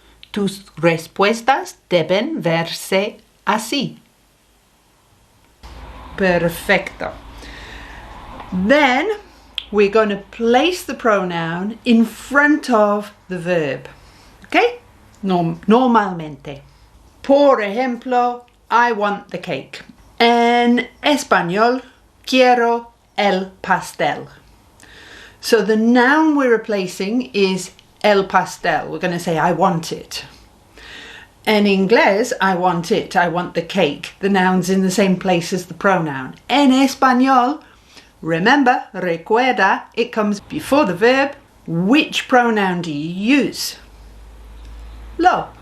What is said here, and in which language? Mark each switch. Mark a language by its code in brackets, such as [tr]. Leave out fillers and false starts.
[es] Tus respuestas deben verse así. Perfecto. [en] Then we're going to place the pronoun in front of the verb. Okay? [es] Normalmente. Por ejemplo, [en] I want the cake. [es] En español, quiero el pastel. [en] So the noun we're replacing is el pastel. We're going to say I want it. In inglés, I want it. I want the cake. The noun's in the same place as the pronoun. [es] En español, [en] remember, [es] recuerda, [en] it comes before the verb. Which pronoun do you use? Lo.